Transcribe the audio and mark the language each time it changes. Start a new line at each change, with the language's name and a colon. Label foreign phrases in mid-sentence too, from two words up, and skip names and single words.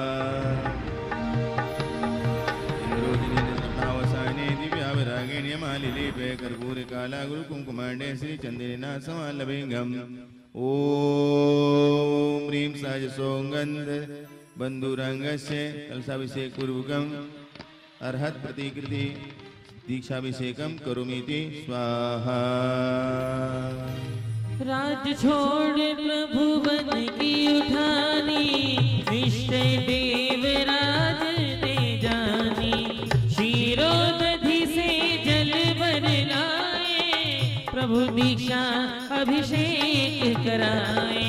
Sanskrit: दिव्यावरागेण्यमालिलेपे कर्पूरे काला गुरु कुंकुमांडे श्री चंद्रेना समालभेंगम। ओम ह्रीं सहजसोगंध बंधुरंगस्य कलशाभिषेक पूर्वकम अर्हत प्रतिकृति दीक्षाभिषेकम करोमीति स्वाहा।
Hindi: राज छोड़ प्रभु बन की उठानी इष्ट देव राज ने जानी। क्षीरोदधि से जल भर लाए प्रभु दीक्षा अभिषेक कराए।